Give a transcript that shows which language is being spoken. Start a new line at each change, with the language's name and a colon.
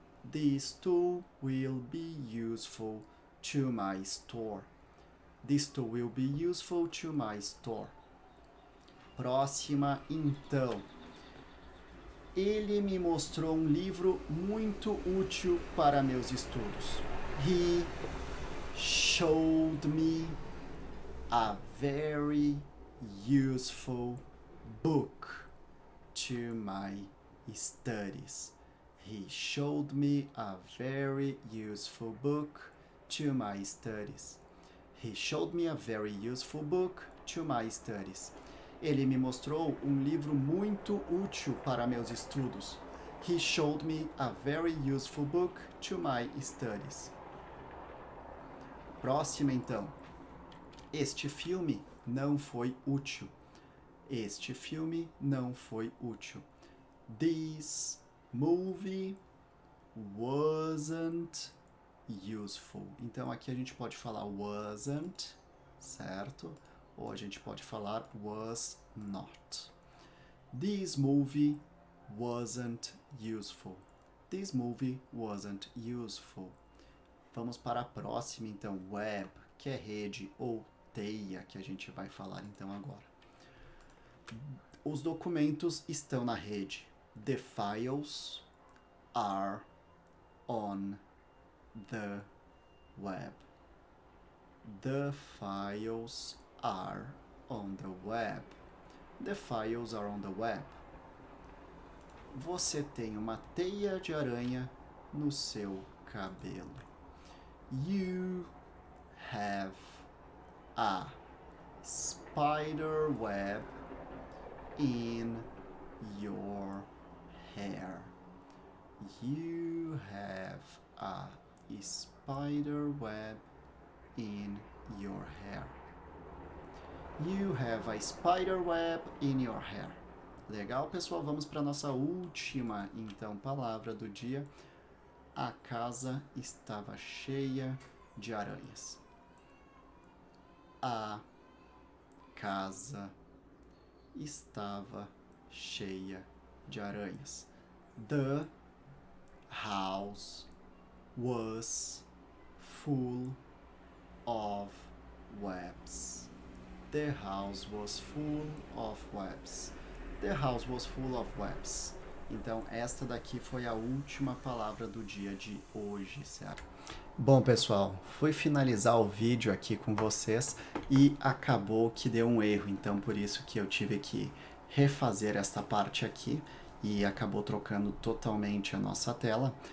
English: This tool will be useful to my store. This tool will be useful to my store.
Portuguese: Próxima, então. Ele me mostrou um livro muito útil para meus estudos.
English: He showed me a very useful book to my studies. He showed me a very useful book to my studies. He showed me a very useful book to my studies.
Portuguese: Ele me mostrou um livro muito útil para meus estudos.
English: He showed me a very useful book to my studies.
Portuguese: Próxima então. Este filme não foi útil. Este filme não foi útil.
English: This movie wasn't useful.
Portuguese: Então aqui a gente pode falar wasn't, certo? Ou a gente pode falar
English: was not. This movie wasn't useful. This movie wasn't useful.
Portuguese: Vamos para a próxima então, web, que é rede ou teia, que a gente vai falar então agora. Os documentos estão na rede.
English: The files are on the web. The files are on the web. The files are on the web.
Portuguese: Você tem uma teia de aranha no seu cabelo.
English: You have a spider web in your hair. You have a spider web in your hair. You have a spider web in your hair.
Portuguese: Legal, pessoal? Vamos para a nossa última, então, palavra do dia. A casa estava cheia de aranhas. A casa estava cheia de aranhas.
English: The house was full of webs. The house was full of webs. The house was full of webs.
Portuguese: Então, esta daqui foi a última palavra do dia de hoje, certo? Bom, pessoal, fui finalizar o vídeo aqui com vocês e acabou que deu um erro, então por isso que eu tive que refazer esta parte aqui e acabou trocando totalmente a nossa tela.